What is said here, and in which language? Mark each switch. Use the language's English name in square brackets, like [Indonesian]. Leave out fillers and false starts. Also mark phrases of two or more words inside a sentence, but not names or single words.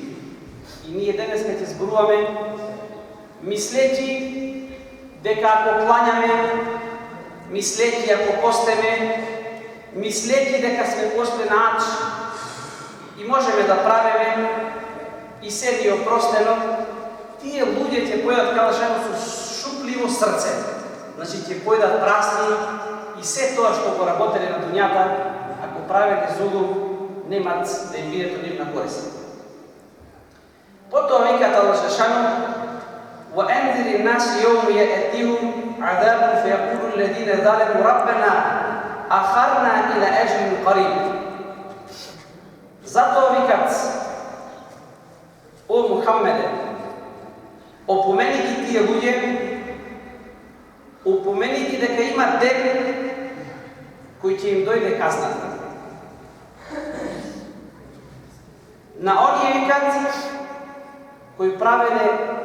[Macedonian] И ние денеска ќе зборуваме мислејќи дека ако клањаме, мислејќи ако постеме, мислејќи дека сме пошли на ач и можеме да правиме и се ни опростено, тие луѓе ќе појдат калашено со шупливо срце. Значи ќе појдат празни и се тоа што го работеле на дуњата, ако правеле зулум, немат да им биде од нивна корист. Потоа викат Аллах Желешану: [Arabic] وَأَنذِرِ النَّاسَ يَوْمَ يَأْتِيهِمْ عَذَابٌ فَيَقُولُ الَّذِينَ ظَلَمُوا رَبَّنَا أَخِرْنَا إِلَى أَجَلٍ قَرِيبٍ. [Macedonian] Затоа викат: О Мухаммеде, опомени ги тие луѓе, опомени ги дека има ден кој ќе им дојде казната. На оние викат кои правеле зулум.